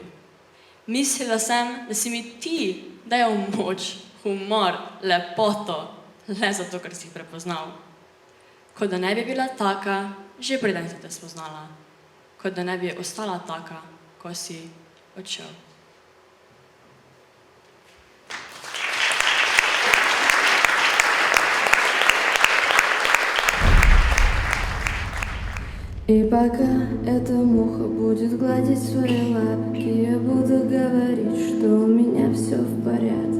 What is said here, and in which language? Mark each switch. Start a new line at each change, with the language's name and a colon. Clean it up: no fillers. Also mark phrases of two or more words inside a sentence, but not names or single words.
Slovenian: Mislila sem, da si mi ti dajal moč, humor, lepoto, le zato, ker si jih prepoznal. Kot da ne bi bila taka, že preden si te spoznala. Kot da ne bi ostala taka, ko si odšel.
Russian: И пока эта муха будет гладить свои лапки, я буду говорить, что у меня все в порядке.